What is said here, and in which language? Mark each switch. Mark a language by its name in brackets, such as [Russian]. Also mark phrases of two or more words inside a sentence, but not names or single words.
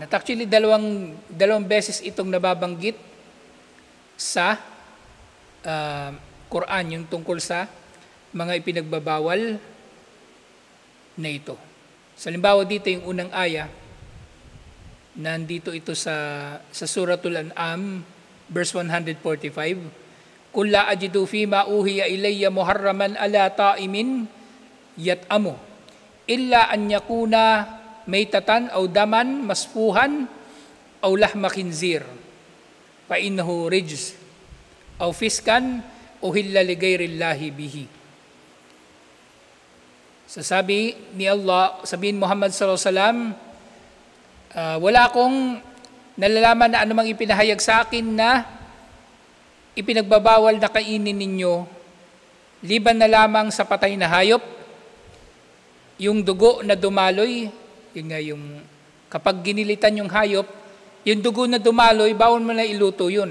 [Filipino] At actually, dalawang beses itong nababanggit sa Quran, yung tungkol sa mga ipinagbabawal na ito. Sa halimbawa dito, yung unang aya, nandito ito sa Suratul An'am, verse 145, [Arabic] "قل لا أجد فيما أوحي إلي محرما على طاعم يطعمه إلا أن يكون ميتة أو دما مسفوحا أو لحم خنزير فإنه رجس أو فسقا أهل لغير الله به." [Filipino] Sasabi ni Allah, sabihin Muhammad [Arabic] صلى الله عليه وسلم, [Filipino] wala akong nalalaman na anumang ipinahayag sa akin na ipinagbabawal na kainin ninyo, liban na lamang sa patay na hayop, yung dugo na dumaloy, yun nga yung kapag ginilitan yung hayop, yung dugo na dumaloy, bawal mo na iluto yun.